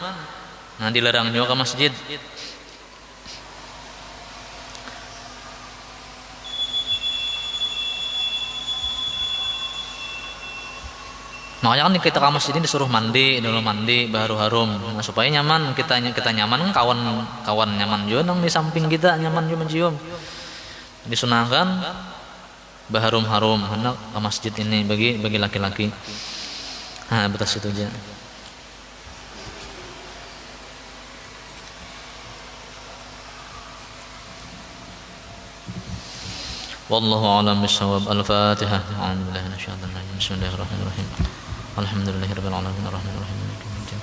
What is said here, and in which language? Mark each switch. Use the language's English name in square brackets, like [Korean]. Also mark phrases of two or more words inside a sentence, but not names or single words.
[Banjar] Nah dilarang juga ke masjid. Makanya kan kita ke masjid ini disuruh mandi baru harum. Nah, supaya nyaman kita nyaman, kawan nyaman juga nang di samping kita nyaman juga mencium. Disunahkan baharum-harum hendak ke masjid ini bagi laki-laki. Nah batas itu aja. [Arabic] والله أعلم بالصواب. الفاتحة. أعوذ بالله من الشيطان الرجيم. بسم الله الرحمن الرحيم. الحمد لله رب العالمين الرحمن الرحيم مالك يوم الدين.